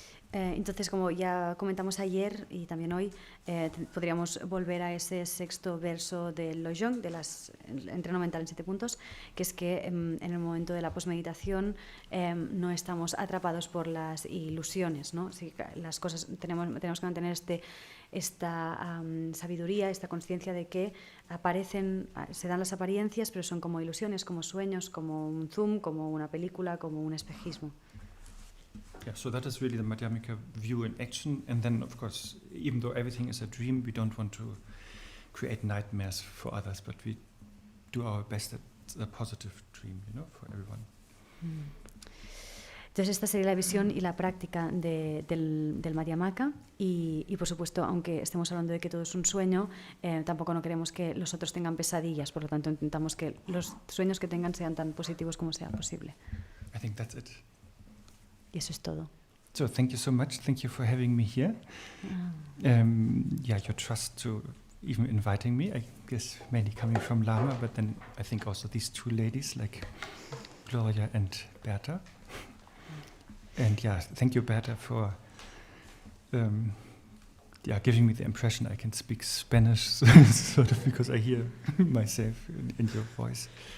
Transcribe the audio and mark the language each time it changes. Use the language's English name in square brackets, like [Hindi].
[Spanish] Entonces, como ya comentamos ayer y también hoy, podríamos volver a ese sexto verso del Lojong, del entreno mental en 7 puntos, que es que en el momento de la posmeditación no estamos atrapados por las ilusiones, ¿no? Si las cosas tenemos que mantener esta sabiduría, esta conciencia de que se dan las apariencias, pero son como ilusiones, como sueños, como un zoom, como una película, como un espejismo. [English] Yeah, so that is really the Madhyamika view in action. And then, of course, even though everything is a dream, we don't want to create nightmares for others, but we do our best at a positive dream, you know, for everyone. [Spanish] Entonces esta sería la visión y la práctica del Madhyamaka y por supuesto, aunque estemos hablando de que todo es un sueño, tampoco no queremos que los otros tengan pesadillas, por lo tanto intentamos que los sueños que tengan sean tan positivos como sea posible. [English] I think that's it. [Spanish] Y eso es todo. [English] So thank you so much. Thank you for having me here. Your trust to even inviting me. I guess mainly coming from Lama, but then I think also these two ladies like Gloria and Berta. And thank you, Berta, for giving me the impression I can speak Spanish, sort of, because I hear myself in your voice.